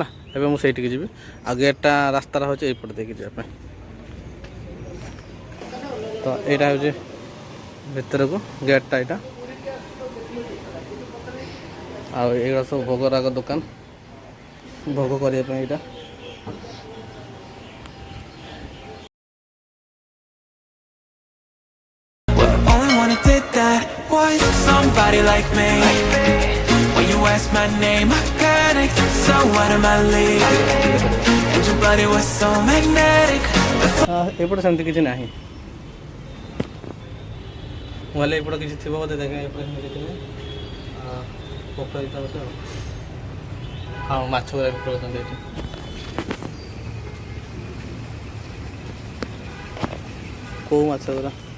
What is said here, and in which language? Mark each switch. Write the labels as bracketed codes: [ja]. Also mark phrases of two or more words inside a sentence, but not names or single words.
[or] ଏବେ ମୁଁ ସେଇଠିକି ଯିବି। ଆଉ ଗେଟ୍ଟା ରାସ୍ତାଟା ହେଉଛି ଏଇପଟେ ଦେଇକି ଯିବା ପାଇଁ। ତ ଏଇଟା ହେଉଛି ଭିତରକୁ ଗେଟ୍ଟା ଏଇଟା। ଆଉ ଏଇଗୁଡ଼ା ସବୁ ଭୋଗରାଗ ଦୋକାନ, ଭୋଗ କରିବା ପାଇଁ ଏଇଟା। [en] Only one who did that was somebody like me. When you asked my name, I panicked, so out of my league. And your body was so magnetic. [or] ଏପଟେ ସେମିତି କିଛି ନାହିଁ। ମୁଁ ହେଲେ ଏପଟେ କିଛି ଥିବ ବୋଧେ, ଦେଖେ ଏପଟେ ସେମିତି କିଛି ନାହିଁ। ପୋଖରୀ ତ ଗୋଟେ ଆଉ ମାଛ ଗୁଡ଼ା ବି ଖେଳୁଛନ୍ତି ଏଠି। କେଉଁ ମାଛ ଗୁଡ଼ା?